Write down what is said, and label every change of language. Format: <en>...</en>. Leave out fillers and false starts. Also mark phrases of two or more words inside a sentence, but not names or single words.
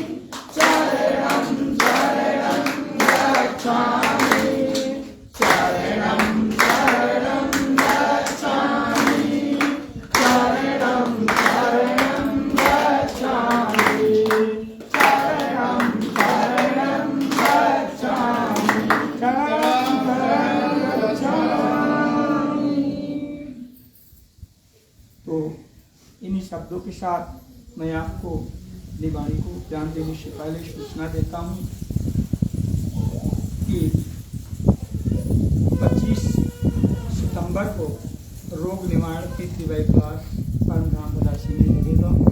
<pi>शरणं शरणं गच्छामि, शरणं शरणं गच्छामि, शरणं शरणं गच्छामि, शरणं शरणं गच्छामि, शरणं शरणं गच्छामि।</pi> <hi>तो इन्हीं शब्दों के साथ मैं आपको अपनी वाणी को ज्ञान देने से पहले सूचना देता हूँ कि 25 सितंबर को रोग निवारण पितृवाई क्लास परम धाम बदासी में लगेगा।</hi>